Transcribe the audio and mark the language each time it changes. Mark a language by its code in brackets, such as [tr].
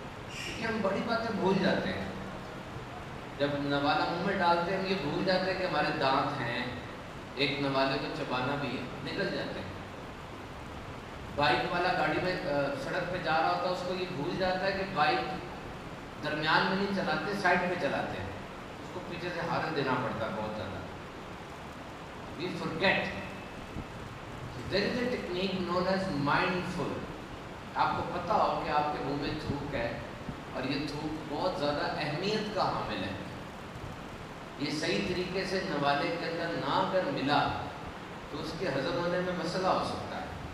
[ur] کیونکہ ہم بڑی باتیں بھول جاتے ہیں. جب نوالا منہ میں ڈالتے ہیں ہم یہ بھول جاتے ہیں کہ ہمارے دانت ہیں، ایک نوالے کو چبانا بھی ہے، نکل جاتے ہیں. بائک والا گاڑی میں سڑک پہ جا رہا ہوتا ہے، اس کو یہ بھول جاتا ہے کہ بائک درمیان میں نہیں چلاتے، سائڈ پہ چلاتے ہیں. اس کو پیچھے سے ہارن دینا پڑتا ہے بہت زیادہ. [en] We forget. There is a technique known as mindful. [ur] آپ کو پتا ہو کہ آپ کے منہ میں تھوک ہے اور یہ تھوک بہت زیادہ اہمیت کا حامل ہے. یہ صحیح طریقے سے نوالے کے اندر نہ اگر ملا تو اس کے ہضم ہونے میں مسئلہ ہو سکتا ہے.